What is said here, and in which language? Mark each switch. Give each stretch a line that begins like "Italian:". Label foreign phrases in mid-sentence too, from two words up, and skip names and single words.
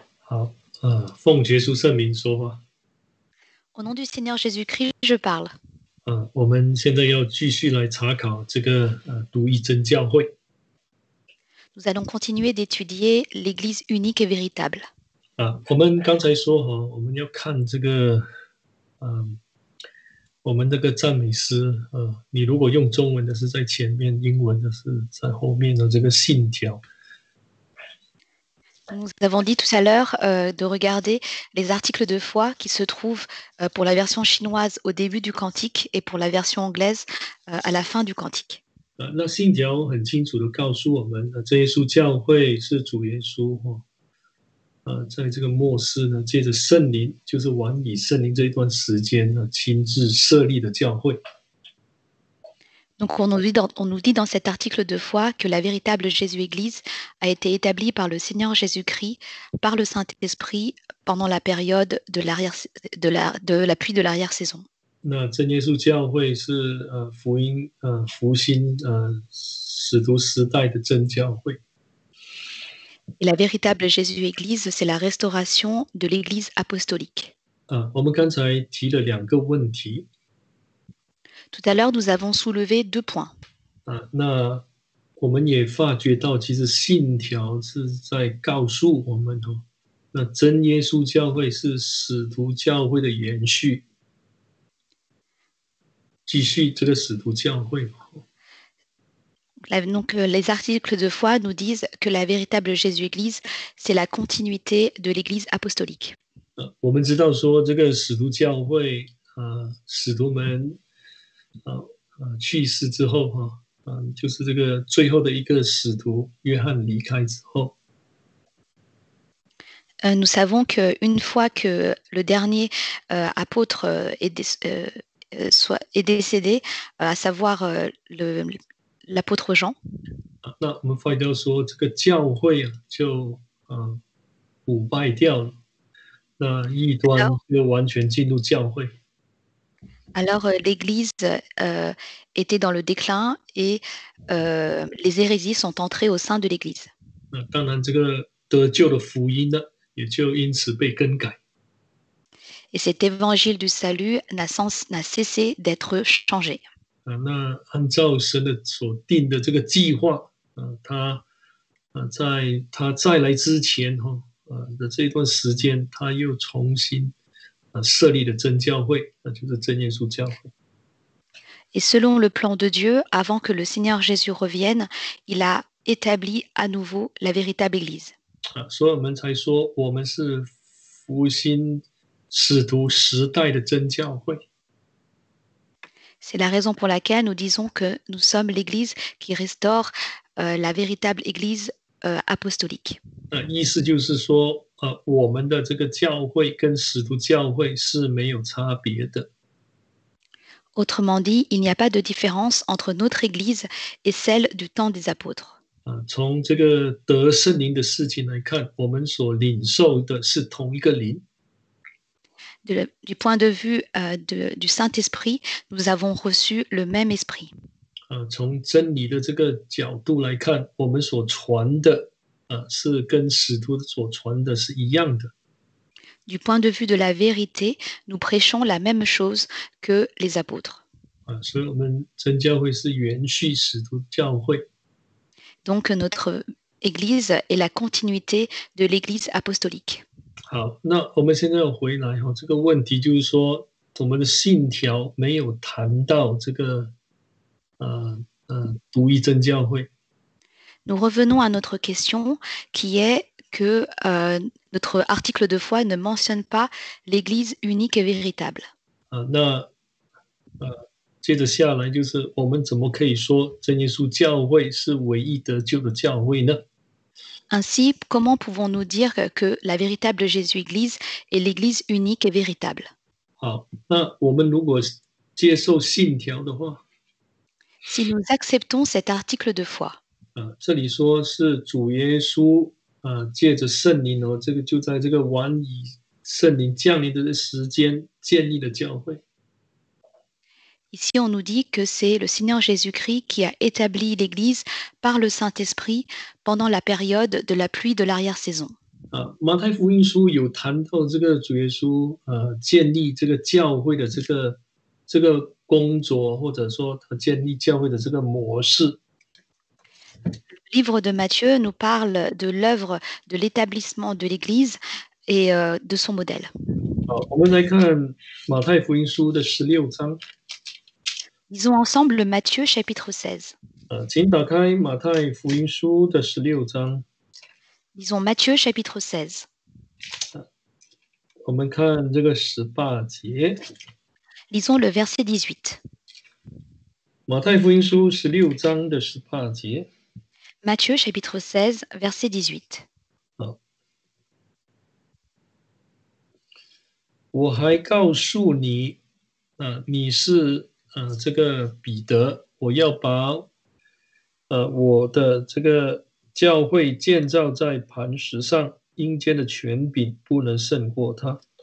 Chinese: 好，奉耶稣圣名说话。
French: Au nom du Seigneur Jésus-Christ, je parle.
Chinese: 我们现在要继续来查考这个独一真教会。
French: Nous allons continuer d'étudier l'Église unique et véritable.
Chinese: 我们刚才说我们要看这个，我们这个赞美诗，你如果用中文的是在前面，英文的是在后面的这个信条。
French: Nous avons dit tout à l'heure de regarder les articles de foi qui se trouvent pour la version chinoise au début du cantique et pour la version anglaise à la fin du cantique.
Chinese: 那信条很清楚的告诉我们，这耶稣教会是主耶稣在这个末世呢，借着圣灵，就是晚以圣灵这一段时间呢，亲自设立的教会。
French: Donc on nous dit dans cet article de foi que la véritable Jésus-Église a été établie par le Seigneur Jésus-Christ, par le Saint-Esprit, pendant la période de la pluie de l'arrière-saison.
Chinese: 那真耶稣教会是复兴使徒时代的真教会。
French: Et la véritable Jésus-Église, c'est la restauration de l'Église apostolique.
Chinese: 我们刚才提了2个问题。
French: Tout à l'heure, nous avons soulevé 2 points.
Chinese: 那我们也发觉到，其实信条是在告诉我们那真耶稣教会是使徒教会的延续，继续这个使徒教会。
French: Donc, les articles de foi nous disent que la véritable Jésus-Église, c'est la continuité de l'Église apostolique.
Chinese: 我们知道说，这个使徒教会使徒们去世之后就是这个最后的一个使徒约翰离开之后。
French: Nous savons qu'une fois que le dernier apôtre est décédé, à savoir l'apôtre Jean,
Chinese: 那我们发现说，这个教会就腐败掉了，那异端就完全进入教会。
French: Alors l'Église était dans le déclin et les hérésies sont entrées au sein de l'Église.
Chinese: 那当然，这个得救的福音呢，也就因此被更改。
French: Et cet évangile du salut n'a cessé d'être changé.
Chinese: 那按照神的所定的这个计划，在他再来之前的这段时间，他又重新设立了真教会，那就是真耶稣教会。
French: Et selon le plan de Dieu, avant que le Seigneur Jésus revienne, il a établi à nouveau la véritable Église.
Chinese: 所以我们才说，我们是复兴使徒时代的真教会。
French: C'est la raison pour laquelle nous disons que nous sommes l'Église qui restaure la véritable Église apostolique.
Chinese: 意思就是说，我们的这个教会跟使徒教会是没有差别的。
French: Autrement dit, il n'y a pas de différence entre notre Église et celle du temps des apôtres.
Chinese: 从这个得圣灵的事情来看，我们所领受的是同一个灵。
French: Du point de vue du Saint-Esprit, nous avons reçu le même esprit.
Chinese: 从真理的这个角度来看，我们所传的是跟使徒所传的是一样的。
French: Du point de vue de la vérité, nous prêchons la même chose que les apôtres.
Chinese: 所以我们真教会是延续使徒教会。
French: Donc notre Église est la continuité de l'Église apostolique.
Chinese: 好，那我们现在要回来这个问题就是说，我们的信条没有谈到这个独一真教会。
French: Nous revenons à notre question qui est que notre article de foi ne mentionne pas l'Église unique et véritable.
Chinese: 那接着下来就是我们怎么可以说真耶稣教会是唯一得救的教会呢？
French: Ainsi, comment pouvons-nous dire que la véritable Jésus-Église est l'Église unique et véritable?
Chinese: 好，那我们如果接受信条的话，
French: Si nous acceptons cet article de foi,
Chinese: 这里说是主耶稣借着圣灵这个就在这个晚以圣灵降临的时间建立了教会。
French: Ici, on nous dit que c'est le Seigneur Jésus-Christ qui a établi l'Église par le Saint-Esprit pendant la période de la pluie de l'arrière-saison.
Chinese: 马太福音书有谈到这个主耶稣建立这个教会的这个工作，或者说他建立教会的这个模式。
French: Le livre de Matthieu nous parle de l'œuvre de l'établissement de l'Église et de son modèle.
Chinese: 好，我们来看马太福音书的16章。
French: Lisons ensemble Matthieu chapitre 16.
Chinese: 请打开马太福音书的16章。
French: Lisons Matthieu chapitre 16.
Chinese: 我们看这个18节。
French: Lisons le verset 18.
Chinese: 马太福音书16章的18节。
French: Matthieu chapitre 16, verset 18.
Chinese: 好，我还告诉你，你是这个彼得，我要把我的这个教会建造在磐石上，阴间的权柄不能胜过它。